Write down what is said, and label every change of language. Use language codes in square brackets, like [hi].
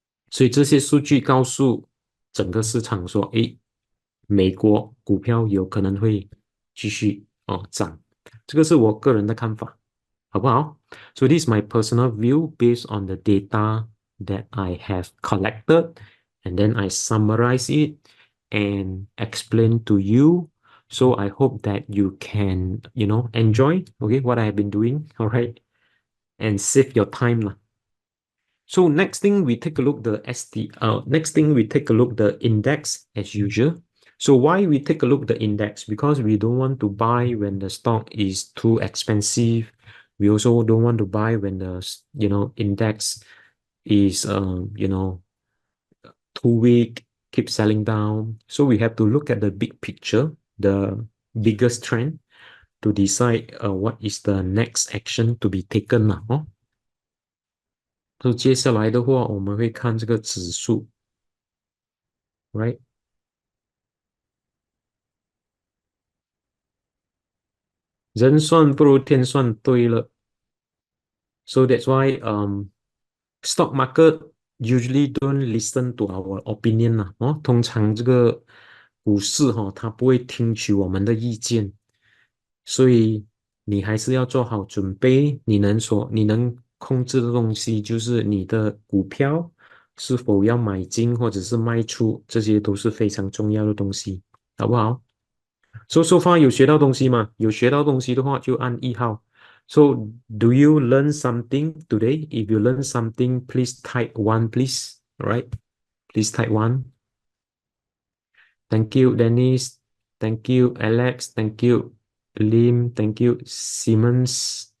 [zh] 所以这些数据告诉整个市场说，诶，美国股票有可能会继续涨，这个是我个人的看法，好不好？ [en] So this is my personal view based on the data that I have collected, and then I summarize it and explain to you. So I hope that you can, enjoy, okay, what I have been doing, all right, and save your time lah. So next thing we take a look the ST. Next thing we take a look the index as usual. So why we take a look the index? Because we don't want to buy when the stock is too expensive. We also don't want to buy when the index is 2 week keep selling down. So we have to look at the big picture, the biggest trend to decide what is the next action to be taken 了哦。 [zh] 所以接下来的话，我们会看这个指数，right？人算不如天算，对了。 [en] So that's why stock market usually don't listen to our opinion [zh] 啦，哦，通常这个股市哈、它不会听取我们的意见，所以你还是要做好准备。你能控制的东西就是你的股票是否要买进或者是卖出，这些都是非常重要的东西，好不好？ [en] So far [zh] 有学到东西吗？有学到东西的话就按1号。 [en] So do you learn something today? If you learn something, please type one, please. All right? Please type one. Thank you, Dennis. Thank you, Alex. Thank you, Lim. Thank you, Simmons.